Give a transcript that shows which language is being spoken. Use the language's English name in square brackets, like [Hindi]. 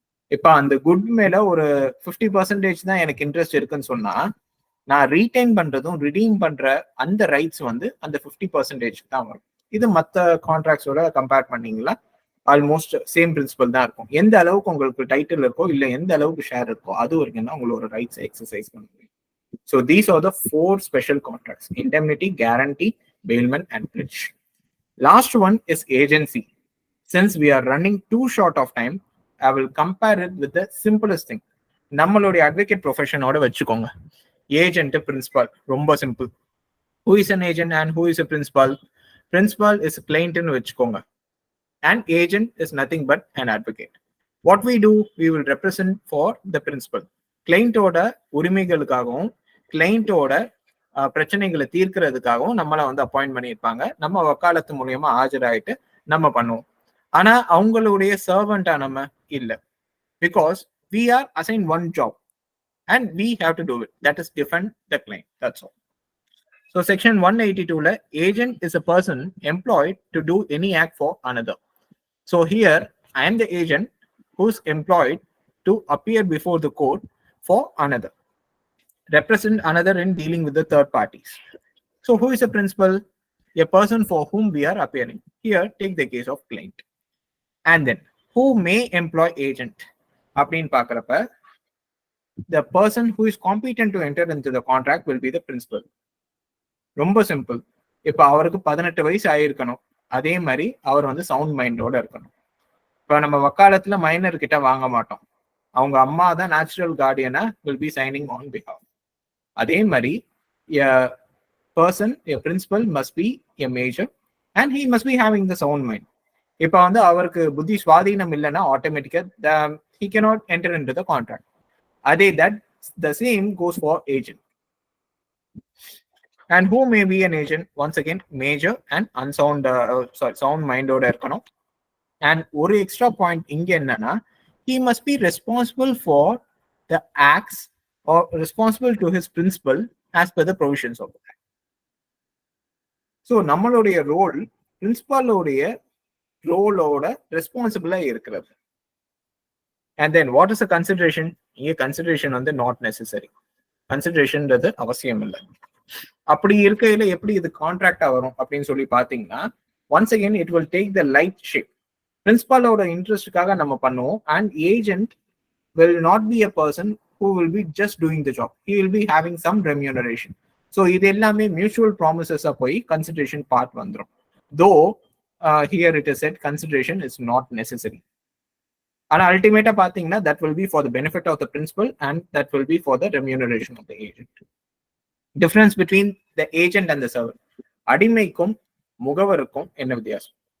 [Tamil] இப்ப அந்த குட் மேல ஒரு 50% தான் எனக்கு இன்ட்ரெஸ்ட் இருக்குன்னு சொன்னா, நான் ரீடைன் பண்றதும் ரிடீம் பண்ற அந்த ரைட்ஸ் வந்து அந்த 50% தான் வரும். இது மற்ற கான்ட்ராக்ட்ஸோட கம்பேர் பண்ணீங்களா ஆல்மோஸ்ட் சேம் பிரின்சிபல் தான் இருக்கும். எந்த அளவுக்கு உங்களுக்கு டைட்டில் இருக்கோ இல்ல எந்த அளவுக்கு ஷேர் இருக்கோ அது வரைக்கும் தான் உங்களோட ரைட்ஸ் எக்ஸசைஸ் பண்ண முடியும். [English] So these are the 4 special contracts: indemnity, guarantee, bailment and pledge. Last one is agency. Since we are running too short of time, I will compare it with the simplest thing. [Tamil] நம்மளுடைய advocate ப்ரொஃபஷனோட வச்சுக்கோங்க. Agent, principal, ரொம்ப simple. [English] Who is an agent and who is a principal? Principal is a client [Tamil] ன்னு வச்சுக்கோங்க. [English] And agent is nothing but an advocate. What we do, we will represent for the principal. [Tamil] கிளைண்டோட உரிமைகளுக்காகவும் கிளைண்டோட பிரச்சனைகளை தீர்க்கிறதுக்காகவும் நம்மளை வந்து appoint பண்ணியிருப்பாங்க. நம்ம வக்காலத்து மூலியமா ஆஜராயிட்டு நம்ம பண்ணுவோம். ஆனா அவங்களுடைய சர்வெண்டா நம்ம இல்லை. [English] Because we are assigned one job and we have to do it. That is defend the claim. That's all. So section 182 la agent is a person employed to do any act for another. So here I am the agent who's employed to appear before the court for another, represent another in dealing with the third parties. So who is a principal? A person for whom we are appearing. Here take the case of client. And then who may employ agent? [Tamil] Apdin pakrappa, [English] the person who is competent to enter into the contract will be the principal. [Tamil] ரொம்ப simple. இப்ப அவருக்கு 18 வயசு ஆயிருக்கணும். அதே மாதிரி அவர் வந்து sound மைண்டோட இருக்கணும். இப்ப நம்ம வக்காலத்துல மைனர் கிட்ட வாங்க மாட்டோம். அவங்க அம்மா தான் natural கார்டியனா [English] will be signing on behalf. [Tamil] அதே மாதிரி [English] a person, a principal must be a major and he must be having the sound mind. [Tamil] இப்ப வந்து அவருக்கு புத்தி சுவாதீனம் இல்லைன்னா ஆட்டோமேட்டிக்கா [English] he cannot enter into the contract. அதே that the same goes for agent. And who may be an agent? Once again, major and unsound, sound mind [Tamil] oda irkanum. [English] And one extra point [Tamil] inge enna, [English] he must be responsible for the acts or responsible to his principal as per the provisions of the act. [Tamil] So நம்மளுடைய role பிரின்சிபாலோடைய ரோலோட ரெஸ்பான்சிபிளா இருக்கிறது. [English] And then what is the consideration? [Tamil] இங்க consideration வந்து [English] Not necessary. [Tamil] கன்சிடரேஷன்ன்றது அவசியம் இல்லை. அப்படி இருக்கையில எப்படி இது கான்ட்ராக்டா வரும் அப்படின்னு சொல்லி பாத்தீங்கன்னா, [English] Once again it will take the light shape. [Tamil] பிரின்சிபாலோட இன்ட்ரெஸ்டுக்காக நம்ம பண்ணுவோம். [English] And agent will not be a person who will be just doing the job. He will be having some remuneration. [Tamil] So இது எல்லாமே மியூச்சுவல் ப்ராமிசஸா போய் கன்சிடரேஷன் பார்ட் வந்துடும். [English] Though here it is said consideration is not necessary. [Tamil] ஆனா அல்டிமேட்டா பாத்தீங்கன்னா [English] that will be for the benefit of the principal and that will be for the remuneration of the agent. Difference between the agent and the servant. [Tamil] அடிமைக்கும் முகவருக்கும் என்ன வித்தியாசம்?